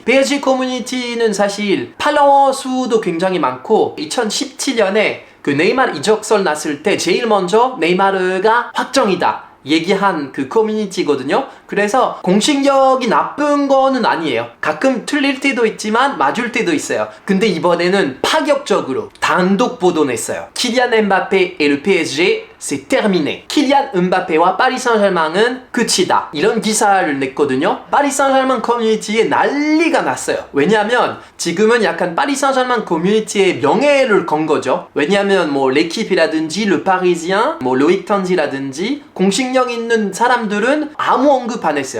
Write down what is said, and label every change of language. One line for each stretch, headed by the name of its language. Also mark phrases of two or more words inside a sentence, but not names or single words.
Korean: PSG 커뮤니티는 사실 팔로워 수도 굉장히 많고 2017년에 그 네이마르 이적설 났을 때 제일 먼저 네이마르가 확정이다 얘기한 그 커뮤니티거든요. 그래서 공식력이 나쁜 거는 아니에요. 가끔 틀릴 때도 있지만 맞을 때도 있어요. 근데 이번에는 파격적으로 단독 보도 냈어요.
French: 키리안 엠바페 et le PSG c'est terminé.
Korean: 키리안 음바페와 파리 생제르맹은 끝이다. 이런 기사를 냈거든요. 파리 생제르맹 커뮤니티에 난리가 났어요. 왜냐하면 지금은 약간 파리 생제르맹 커뮤니티의 명예를 건 거죠. 왜냐하면 뭐 레키피라든지 르 파리지안, 뭐 로익 턴지라든지 공식력 있는 사람들은 아무 언급 안 했어요.